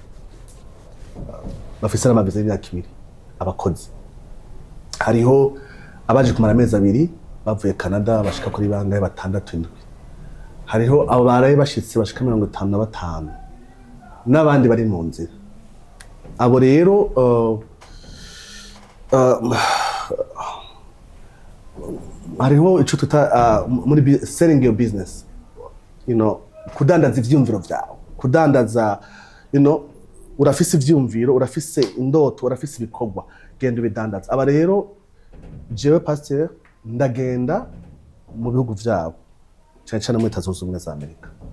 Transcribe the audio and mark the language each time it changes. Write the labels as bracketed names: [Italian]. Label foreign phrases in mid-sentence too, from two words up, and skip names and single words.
[Rundi] bafise n'amabize y'imyaka 2 abakozi hariho abaje kumara amezi 2 bavuye Canada bashika kuri bangaye 6-7 hariho abo baraye bashitse bashika 55 n'abandi bari mu nzira abo rero hariho ico tuta muri [English] selling your business [Rundi] kudandaza ivyumviro vyawe kudandaza urafise ivyumviro urafise indoto urafise ibikorwa genda ubidandaza aba rero jewe pasteur ndagenda mu bihugu vyabo cyane muri Leta Zunze Ubumwe za Amerika